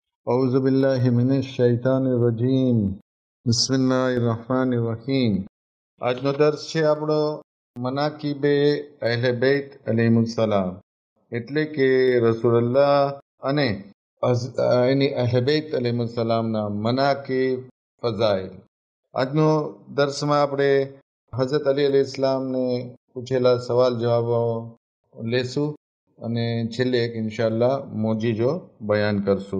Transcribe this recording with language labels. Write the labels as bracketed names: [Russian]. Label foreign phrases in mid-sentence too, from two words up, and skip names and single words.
[Arabic] أعوذ بالله من الشيطان الرجيم بسم الله الرحمن الرحيم. [Gujarati] આજનો દર્સ છે આપણો મનાકિબે અહલે બેત અલૈહિસ્સલામ, એટલે કે રસૂલુલ્લાહ અને એની અહલે બેત અલૈહિસ્સલામના મનાકિબ ફઝાઇલ. આજનો દર્સમાં આપણે હઝરત અલી અલૈહિસ્સલામને પૂછેલા સવાલ જવાબો લેશું અને છેલ્લે એક ઇન્શાઅલ્લાહ મોજીજો બયાન કરશું.